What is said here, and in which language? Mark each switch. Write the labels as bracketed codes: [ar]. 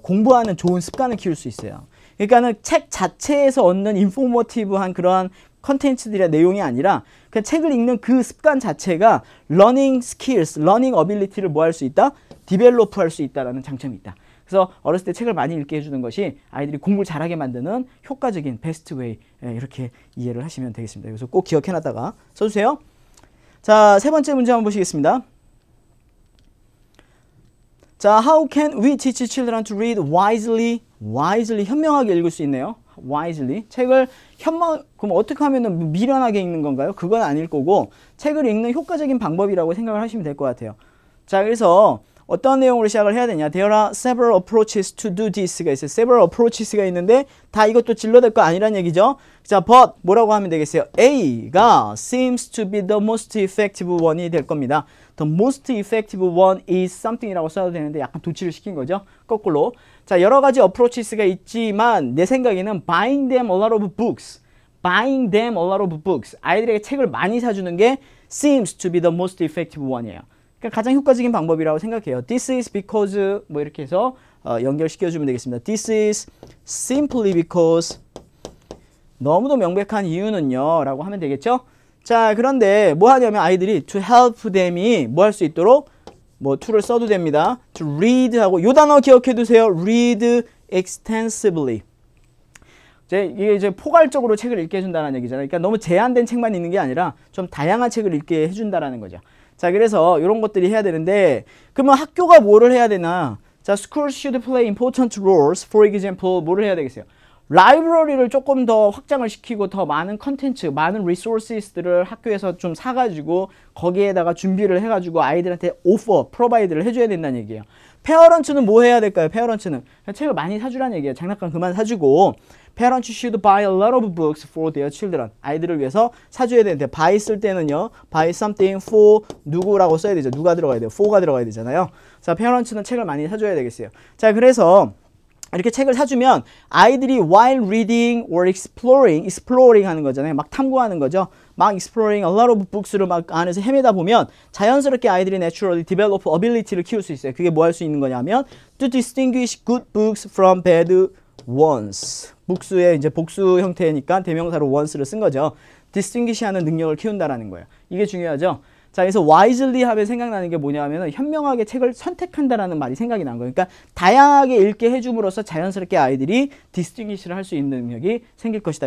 [ko] 공부하는 좋은 습관을 키울 수 있어요. 그러니까는 책 자체에서 얻는 인포머티브한 그러한 컨텐츠들의 내용이 아니라 그 책을 읽는 그 습관 자체가 [en] learning skills, learning ability [ko] 를 뭐 할 수 있다? 디벨로프 할 수 있다라는 장점이 있다. 그래서 어렸을 때 책을 많이 읽게 해주는 것이 아이들이 공부를 잘하게 만드는 효과적인 베스트 웨이, 이렇게 이해를 하시면 되겠습니다. 그래서 꼭 기억해놨다가 써주세요. 자, 세 번째 문제 한번 보시겠습니다. [en] 자, how can we teach children to read wisely? [ko] wisely, 현명하게 읽을 수 있네요. [en] wisely. [ko] 책을 그럼 어떻게 하면 미련하게 읽는 건가요? 그건 아닐 거고 책을 읽는 효과적인 방법이라고 생각을 하시면 될 것 같아요. 자, 그래서 어떤 내용으로 시작을 해야 되냐? [en] There are several approaches to do this가 있어요. several approaches [ko] 가 있는데 다 이것도 질러댈 거 아니란 얘기죠. 자, but 뭐라고 하면 되겠어요? [en] A가 seems to be the most effective one이 될 겁니다. The most effective one is something이라고 [ko] 써도 되는데 약간 도치를 시킨 거죠. 거꾸로. [en] 자, [ko] 여러 가지 approaches가 있지만 내 생각에는 [en] buying them a lot of books. buying them a lot of books. [ko] 아이들에게 책을 많이 사주는 게 [en] seems to be the most effective one이에요. [ko] 그러니까 가장 효과적인 방법이라고 생각해요. [en] This is because [ko] 뭐 이렇게 해서 연결시켜주면 되겠습니다. [en] This is simply because [ko] 너무도 명백한 이유는요 라고 하면 되겠죠. 자, 그런데 뭐 하냐면 아이들이 [en] to help them [ko] 이 뭐 할 수 있도록 뭐 to를 써도 됩니다. to read 하고 요 단어 기억해 두세요. [en] read extensively. [ko] 이게 이제 포괄적으로 책을 읽게 해준다는 얘기잖아요. 그러니까 너무 제한된 책만 읽는 게 아니라 좀 다양한 책을 읽게 해준다라는 거죠. 자, 그래서 이런 것들이 해야 되는데, 그러면 학교가 뭐를 해야 되나? [en] 자, schools should play important roles. [ko] For example, 뭐를 해야 되겠어요? 라이브러리를 조금 더 확장을 시키고 더 많은 컨텐츠, 많은 리소스들을 학교에서 좀 사가지고 거기에다가 준비를 해가지고 아이들한테 프로바이드를 해줘야 된다는 얘기예요. 페어런츠는 뭐 해야 될까요? 페어런츠는 책을 많이 사주라는 얘기예요. 장난감 그만 사주고 [en] Parents should buy a lot of books for their children. [ko] 아이들을 위해서 사줘야 되는데 buy 쓸 때는요. buy something for 누구라고 써야 되죠. 누가 들어가야 돼요? for가 들어가야 되잖아요. 자, parents는 책을 많이 사줘야 되겠어요. 자, 그래서 이렇게 책을 사주면 아이들이 [en] while reading or exploring [ko] 하는 거잖아요. 막 탐구하는 거죠. 막 [en] exploring a lot of books [ko] 를 막 안에서 헤매다 보면 자연스럽게 아이들이 [en] naturally develop ability [ko] 를 키울 수 있어요. [en] 그게 뭐 할 수 있는 거냐면 to distinguish good books from bad ones. [ko] 복수의 이제 복수 형태니까 대명사로 once를 쓴 거죠. distinguish 하는 능력을 키운다라는 거예요. 이게 중요하죠. 자, 그래서 wisely 하면 생각나는 게 뭐냐면 현명하게 책을 선택한다라는 말이 생각이 난 거예요. 그러니까 다양하게 읽게 해줌으로써 자연스럽게 아이들이 distinguish를 할 수 있는 능력이 생길 것이다.